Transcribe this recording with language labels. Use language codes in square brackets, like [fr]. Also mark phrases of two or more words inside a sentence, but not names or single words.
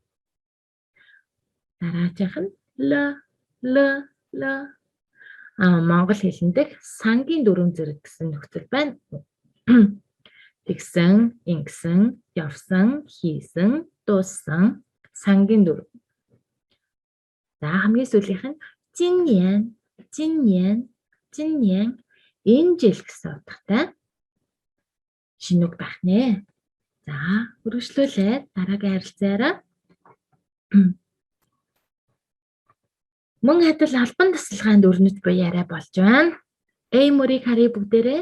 [mn] Дараагийнх нь л Монгол хэлэндх сангийн 4 зэрэг гэсэн нөхцөл байна. тэгсэн, ингэсэн, явсан, хийсэн, дууссан, сангийн дүр. За хамгийн сүүлийнх нь [zh] 今年, 今年, 今年 [mn] энэ жил гэсэн утгатай шинэ үг байх нэ. За, үргэлжлүүлээд дараагийн харилцаараа мөн адил албан тасалгаанд өрнөж буй яриа болж байна. A мөрийг харъя бүгдээрээ.